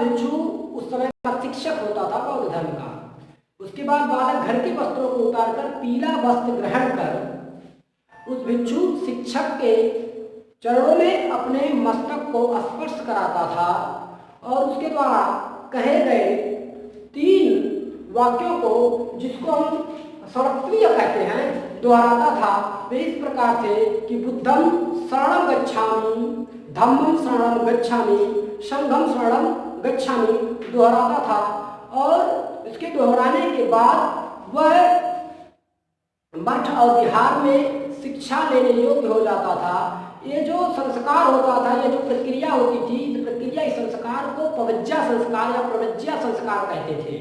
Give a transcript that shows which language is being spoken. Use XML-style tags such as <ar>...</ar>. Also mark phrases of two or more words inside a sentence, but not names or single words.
<hi>भिक्षु उस समय का शिक्षक होता था बौद्ध धर्म का। उसके बाद बालक घर के वस्त्रों को उतारकर पीला वस्त्र ग्रहण कर उस भिक्षु शिक्षक के चरणों में अपने मस्तक को स्पर्श कराता था और उसके द्वारा कहे गए 3 वाक्यों को, जिसको हम सर्वप्रिय कहते हैं, दोहराता था। वे इस प्रकार थे कि</hi> <pi>बुद्धं शरणं गच्छामि, धम्मं शरणं गच्छामि, संघं शरणं गच्छामि</pi> <hi>दोहराता था। और इसके दोहराने के बाद वह मठ और विहार में शिक्षा लेने योग्य हो जाता था। ये जो संस्कार होता था, ये जो प्रक्रिया होती थी, इस प्रक्रिया, इस संस्कार को पवज्या संस्कार या प्रवज्या संस्कार कहते थे।</hi>